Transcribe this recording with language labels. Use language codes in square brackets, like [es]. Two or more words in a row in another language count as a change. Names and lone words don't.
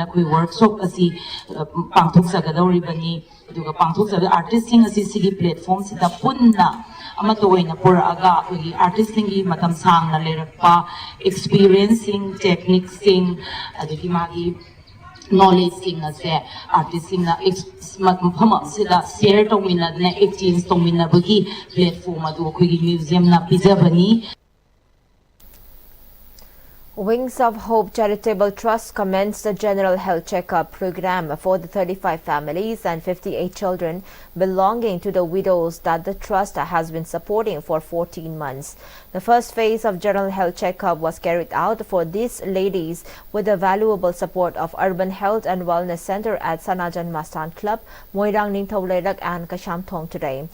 [mni] ꯑꯩꯈꯣꯏ ꯋꯥꯔꯛꯁꯣꯞ ꯑꯁꯤ ꯄꯥꯡꯊꯣꯛꯆꯒꯗꯧꯔꯤꯕꯅꯤ ꯑꯗꯨꯒ ꯄꯥꯡꯊꯣꯛꯆꯕ ꯑꯥꯔꯇꯤꯁꯁꯤꯡ ꯑꯁꯤ ꯁꯤꯒꯤ ꯄ꯭ꯂꯦꯠꯐꯣꯝꯁꯤꯗ ꯄꯨꯟꯅ ꯑꯃꯠꯇ ꯑꯣꯏꯅ ꯄꯨꯔꯛꯑꯒ ꯑꯩꯈꯣꯏꯒꯤ ꯑꯥꯔꯇꯤꯁꯁꯤꯡꯒꯤ ꯃꯇꯝ ꯁꯥꯡꯅ ꯂꯩꯔꯛꯄ ꯑꯦꯛꯁꯄꯤꯔꯤꯌꯦꯟꯁꯁꯤꯡ ꯇꯦꯛꯅꯤꯛꯁꯤꯡ ꯑꯗꯒꯤ ꯃꯥꯒꯤ knowledge ase artist mafam asida share tawminadna exchange tawminabagi platform adu akhoi museum na pijabani. [en] Wings of Hope Charitable Trust commenced a general health checkup program for the 35 families and 58 children belonging to the widows that the trust has been supporting for 14 months. The first phase of general health checkup was carried out for these ladies with the valuable support of Urban Health and Wellness Center at Sanajan Mastan Club, Moirang Ningthauleirak and Kashamthong today.